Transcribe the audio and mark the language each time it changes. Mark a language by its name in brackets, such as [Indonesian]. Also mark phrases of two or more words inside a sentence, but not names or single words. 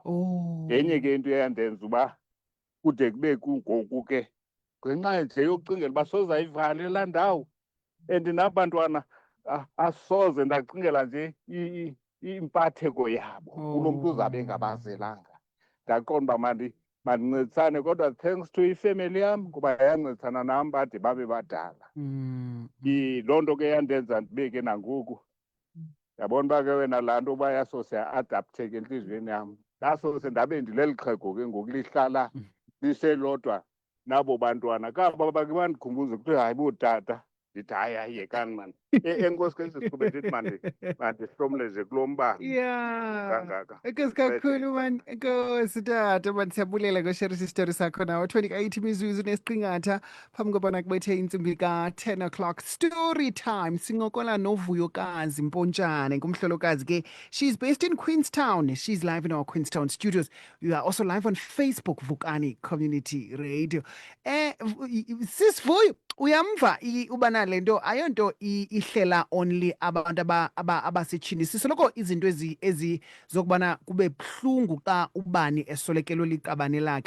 [Xhosa] Yenye ke into eyandenza uba kude kube kungoku ke ngenxa nje yokucingela uba soze ayivale laa ndawo. And nabantwana asoze ndacingela nje impatheko yabo kulo mntu uzabe engabazelanga. Ndaqonda uba mandincedisane kodwa [English] thanks to [Xhosa] ifemeli yam ngoba yancedisana nam bade babe badala. Loo nto ke yandenza ndibe ke nangoku. Yabona uba ke wena laa nto uba yasose ya-adaptheke entliziyweni yam. Ndasose ndabe ndileli xhego ke ngoku lihlala liselodwa nabo bantwana. Kaba bake bandikhumbuze kuthiwa hayi bootata. Ndithi hayi yekani mani. Enkosi siqhube ndithi mandihlomleze kulo mbane. Kangaka. Enkosi kakhulu mani. Enkosi tata mani siyabulela ngosherisa isitori sakho nawo. 28 imizuzu nesiqingatha phambi kobana kubethe intsimbi ka-10 o'clock. [English] Story time. [Xhosa] Sincokola noVuyokazi Mpontshane ngumhlolokazi ke. [English] She's based in Queenstown. She's live in our Queenstown studios. You are also live on Facebook, Vukani Community Radio. [Xhosa] Sis Vuyo, uyamva ubana lento ayonto ihlela only abantu abasetshini. Sisoloko izinto ezizokubana kube buhlungu xa ubani esolekelwe liqabane lakhe.